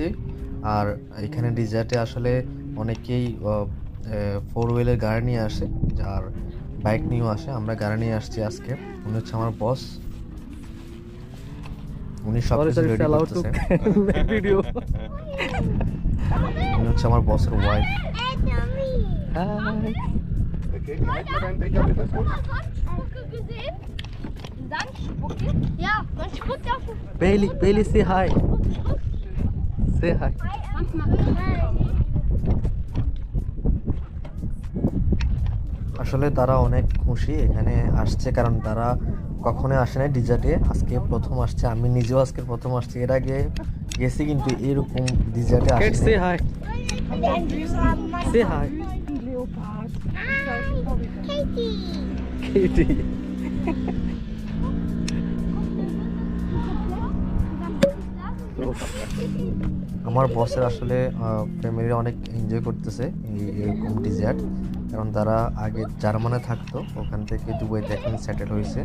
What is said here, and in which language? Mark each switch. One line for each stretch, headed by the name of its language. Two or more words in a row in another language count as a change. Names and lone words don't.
Bangla: আর এখানে ডিজার্টে আসলে অনেকেই ফোর হুইলের গাড়ি নিয়ে আসে, আর বাইক নিয়েও আসে। আমরা গাড়ি নিয়ে আসছি আজকে। উনি হচ্ছে আমার বস, উনি সব কিছু রেডি করতেছে। ভিডিও উনি হচ্ছে আমার বসের ওয়াইফ।
German: Okay, wie heißt dein Becher? Ist das gut? Gesehen? Dann spucke. Ja, man spuckt auf den Bailey,
English: say hi. Say hi.
German: Kannst mal.
Bangla: আসলে তারা অনেক খুশি এখানে আসছে, কারণ তারা কখনো আসে না ডিজার্টে। আজকে প্রথম আসছে। আমি নিজেও আজকে প্রথম আসছি। এর আগে গেছি, কিন্তু এরকম ডিজার্টে Kate, আসি।
English: say hi. Say hi. Katie.
Bangla: আমার বসের আসলে ফ্যামিলি অনেক এনজয় করতেছে এরকম ডিজার্ট, কারণ তারা আগে জার্মানে থাকতো, ওখান থেকে দুবাইতে এখন সেটেল হয়েছে।